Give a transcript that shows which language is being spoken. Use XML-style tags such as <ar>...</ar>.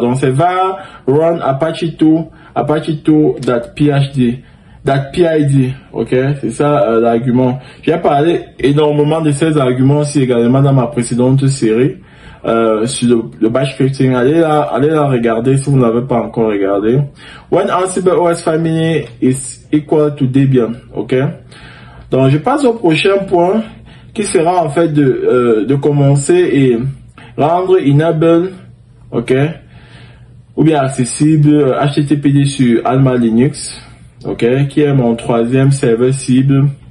<fr>Donc, c'est var run apache2.phd, .pid, ok? C'est ça, l'argument. J'ai parlé énormément de ces arguments aussi également dans ma précédente série, sur le bash scripting. Allez la regarder si vous ne l'avez pas encore regardé.</fr> <en>When Ansible OS Family is equal to Debian, ok?</en> <fr>Donc, je passe au prochain point, qui sera en fait de commencer et rendre enable, ok, ou bien accessible HTTPD sur Alma Linux, ok, qui est mon troisième serveur cible.</fr>